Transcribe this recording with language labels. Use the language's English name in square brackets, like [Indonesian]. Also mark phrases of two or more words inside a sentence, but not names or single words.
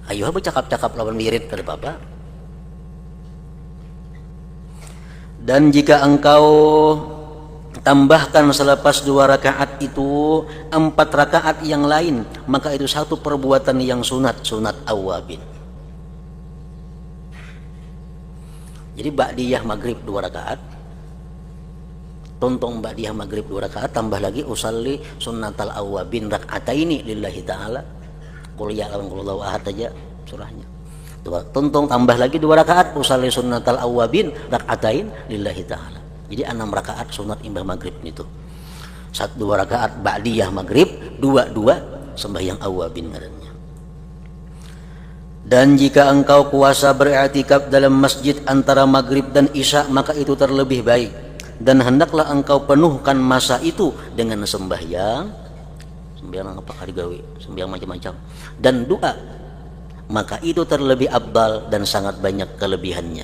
[Banjar] Ayo bercakap-cakap lawan wirid kada apa-apa. [Indonesian] Dan jika engkau tambahkan selepas 2 rakaat itu 4 rakaat yang lain, maka itu satu perbuatan yang sunat awabin. [Banjar] Jadi ba'diyah maghrib 2 rakaat, tontong ba'diyah maghrib 2 rakaat, tambah lagi [Arabic] أصلي سنة الأوابين ركعتين لله تعالى. [Banjar] Qul ya lawan qul Allahu ahad aja surahnya. Tontong tambah lagi 2 rakaat [Arabic] أصلي سنة الأوابين ركعتين لله تعالى. [Banjar] Jadi 6 rakaat sunat imbah maghrib itu. 2 rakaat ba'diyah maghrib, 2 sembahyang awabin ngarannya. [Indonesian] Dan jika engkau kuasa beriktikaf dalam masjid antara maghrib dan isya, maka itu terlebih baik. Dan hendaklah engkau penuhkan masa itu dengan sembahyang apa kali gawe, sembahyang macam-macam dan doa. Maka itu terlebih abdal dan sangat banyak kelebihannya.